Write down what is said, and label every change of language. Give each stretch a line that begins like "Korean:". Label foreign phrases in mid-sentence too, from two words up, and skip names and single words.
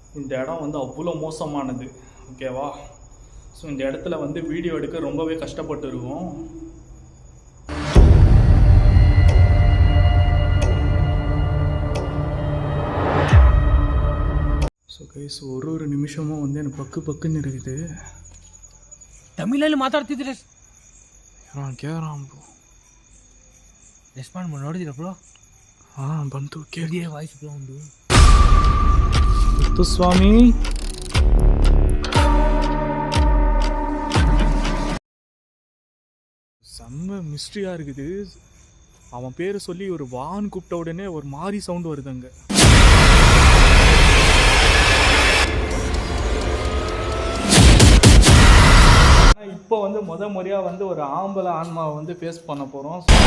Tamil: இந்த இடம் வந்து அவ்வளோ மோசமானது, ஓகேவா? ஸோ இந்த இடத்துல வந்து வீடியோ எடுக்க ரொம்பவே கஷ்டப்பட்டு இருக்கோம். ஸோ கைஸ், ஒரு நிமிஷமும் வந்து எனக்கு பக்குன்னு இருக்குது.
Kannada: ತಮಿಳಲ್ಲಿ ಮಾತಾಡ್ತಿದ್ರೆ ಕೇಳಾಂ ಬ್ರೋ. ರೆಸ್ಪಾಂಡ್ ಮಾಡಿ ನೋಡಿದಿರ ಬ್ರೋ? ಹಾಂ, ಬಂತು. ಕೇಳಿದೆ ವಾಯ್ಸ್ ಬ್ರೋ ಒಂದು. ಮುತ್ತು ಸ್ವಾಮಿ,
Tamil: செம்ம மிஸ்ட்ரியாக இருக்குது. அவன் பேரை சொல்லி ஒரு வான் கூப்பிட்ட உடனே ஒரு மாதிரி சவுண்டு வருதுங்க. இப்போ வந்து முறையாக வந்து ஒரு ஆம்பளை ஆன்மாவை வந்து ஃபேஸ் பண்ண போகிறோம்.